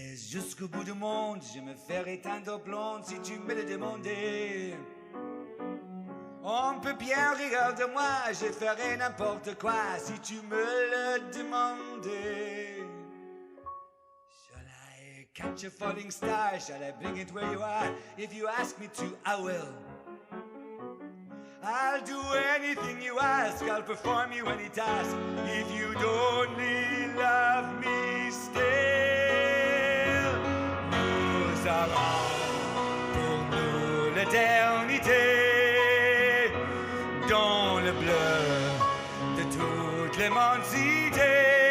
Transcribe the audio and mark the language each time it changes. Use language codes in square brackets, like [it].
[fr] jusqu'au bout du monde, je me ferai éteindre blonde si tu me le demandais. On peut bien rire de moi, je ferai n'importe quoi si tu me le demandais. [en] Shall I catch a falling star? Shall I bring it where you are? If you ask me to, I will. I'll do anything you ask, I'll perform you any task. If you'd only love me still. [fr] Nous avons pour nous l'éternité dans le bleu de toute l'immensité.